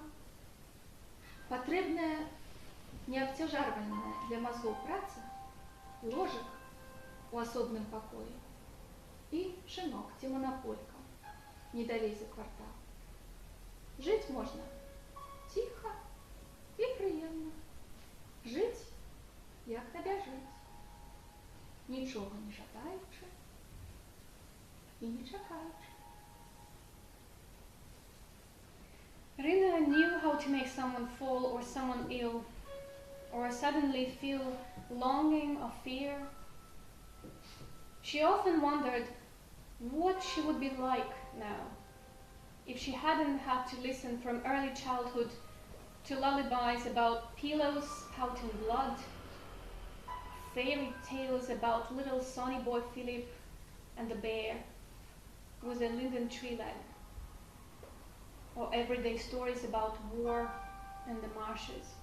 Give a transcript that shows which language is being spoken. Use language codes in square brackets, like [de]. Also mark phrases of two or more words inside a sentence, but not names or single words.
[be] Патрэбная неабцяжарвальная для мазгоў праца, ложак у асобным пакоі і шынок ці манаполька недалей за квартал. Жыць можна ціха і прыемна. Жыць, як табе жыць, нічога не жадаючы і не чакаючы. [en] Rina knew how to make someone fall or someone ill, or suddenly feel longing or fear. She often wondered what she would be like now if she hadn't had to listen from early childhood to lullabies about pillows spouting blood, fairy tales about little sonny boy Philip and the bear with a linden tree leg, or everyday stories about war and the marshes.